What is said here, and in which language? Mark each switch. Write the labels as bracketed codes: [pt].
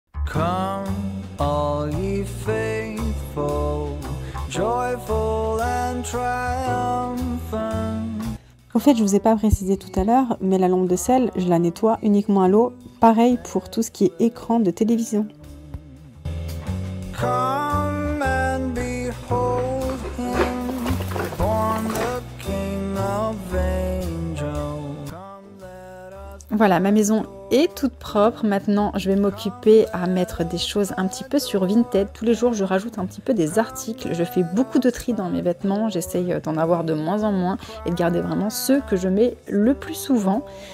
[en] Come, all ye faithful, joyful and triumphant. [fr] En fait, je ne vous ai pas précisé tout à l'heure, mais la lampe de sel, je la nettoie uniquement à l'eau. Pareil pour tout ce qui est écran de télévision. [en] Come and behold him, born the King of angels. [fr] Voilà, ma maison est toute propre. Maintenant, je vais m'occuper à mettre des choses un petit peu sur Vinted. Tous les jours, je rajoute un petit peu des articles. Je fais beaucoup de tri dans mes vêtements. J'essaye d'en avoir de moins en moins et de garder vraiment ceux que je mets le plus souvent.